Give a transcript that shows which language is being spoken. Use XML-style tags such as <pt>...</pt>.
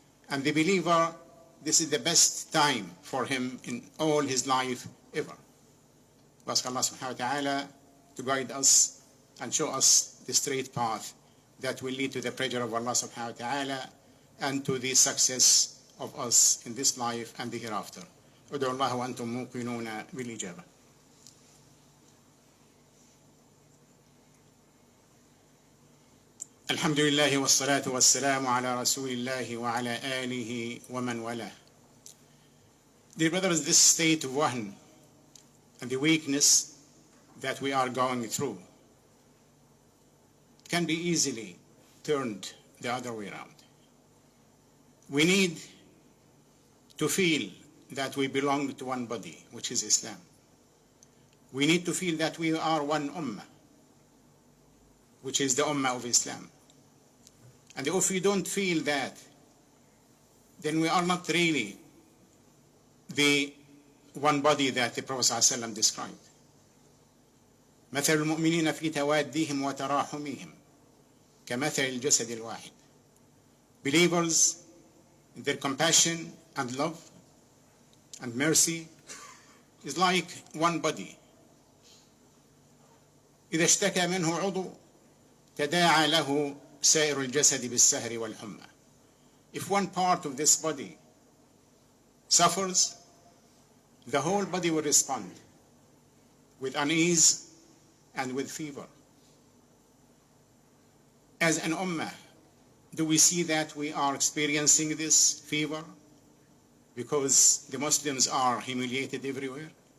<en>And the believer, this is the best time for him in all his life ever. We ask Allah subhanahu wa ta'ala to guide us and show us the straight path that will lead to the pleasure of Allah subhanahu wa ta'ala and to the success of us in this life and the hereafter.</en> <ar>ادعوا الله وأنتم موقنون بالإجابة. الحمد لله والصلاة والسلام على رسول الله وعلى آله ومن والاه.</ar> <en>Dear brothers, this state of wahm and the weakness that we are going through can be easily turned the other way around. We need to feel that we belong to one body, which is Islam. We need to feel that we are one ummah, which is the ummah of Islam. And if we don't feel that, then we are not really the one body that the Prophet ﷺ described.</en> <ar>مثل المؤمنين في توادهم وتراحمهم كمثل الجسد الواحد.</ar> <en>Believers, in their compassion and love and mercy is like one body.</en> <ar>إذا اشتكى منه عضو تداعى له سائر الجسد بالسهر والحمى.</ar> <en>If one part of this body suffers, the whole body will respond with unease and with fever. As an ummah, do we see that we are experiencing this fever because the Muslims are humiliated everywhere?</en>